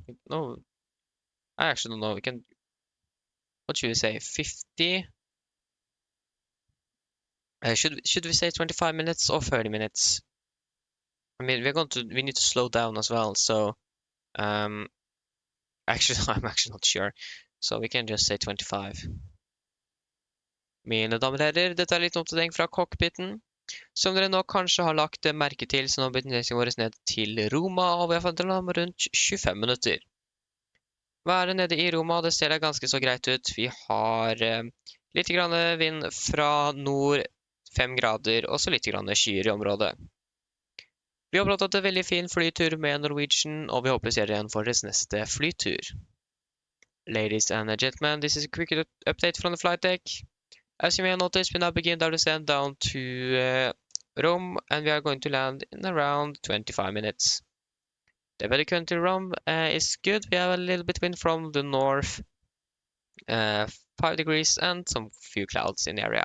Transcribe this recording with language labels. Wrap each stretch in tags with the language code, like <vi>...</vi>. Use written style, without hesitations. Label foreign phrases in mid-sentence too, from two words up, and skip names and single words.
<en>No, I actually don't know. We can. What should we say? 50. Should we say 25 minutes or 30 minutes? I mean, we need to slow down as well. So, actually, I'm actually not sure. So we can just say 25.</en> <no>Mine damer og herrer, dette er litt oppdatering fra cockpiten. Som dere nå kanskje har lagt merke til, så nå blir nedstillingen vår ned til Roma, og vi har fått om rundt 25 minutter. Været nede i Roma, det ser da ganske så greit ut. Vi har litt grann vind fra nord, 5 grader, og så litt grann skyer i området. Vi håper at det er en veldig fin flytur med Norwegian, og vi håper å se dere igjen for deres neste flytur.</no> <en>Ladies and gentlemen, this is a quick update from the flight deck. As you may have noticed, we now begin our descent down to Rome, and we are going to land in around 25 minutes. The weather currently in Rome is good. We have a little bit wind from the north, 5 degrees, and some few clouds in the area.</en>